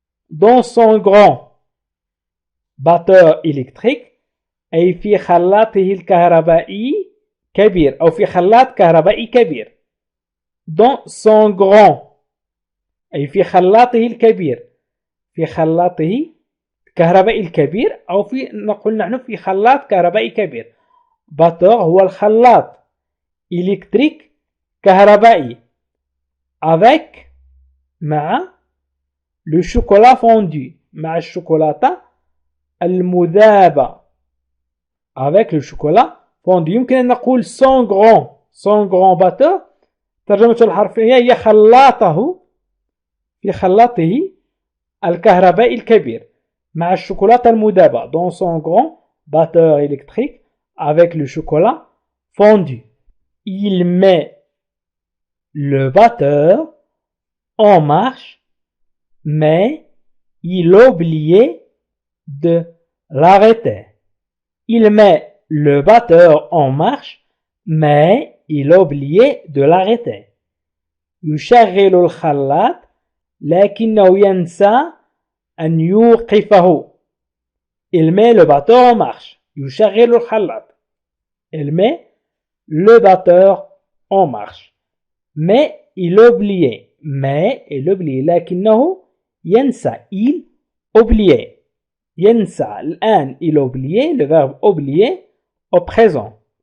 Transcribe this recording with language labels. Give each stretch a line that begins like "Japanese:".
French: Dans son grand batteur électrique
Arabic: أي في خلاطه الكهربائي كبير أو في خلاط كهربائي كبير.
French: Dans son grand
Arabic: أي في خلاطه الكبير في خلاطه الكهربائي الكبير أو في نقول نحن في خلاط كهربائي كبير.
French: batteur
Arabic: هو الخلاط
French: électrique كهربائي avec مع le chocolat fondu
Arabic: مع الشوكولاتة المذابة
French: avec le chocolat fondu.
Arabic: يمكن أن نقول
French: son grand batteur
Arabic: ترجمة الحرفية هي خلاطه في خلاطه الكهربائي الكبير مع الشوكولاتة المذابة
French: dans son grand batteur électrique avec le chocolat fondu. Il met le batteur en marche mais il oubliait de l'arrêter. Il met le batteur en marche mais il oubliait de l'arrêter.
Arabic: يشغل الخلاط لكنه ينسى أن يوقفه.
French: Il met le batteur en marche.
Arabic: يشغل الخلاط.
French: Il met le batteur en marche mais il oubliait.
Arabic: لكنه ينسى.
French: Il oubliait.
Arabic: ينسى الآن
French: il oubliait le verbe oublier au présent.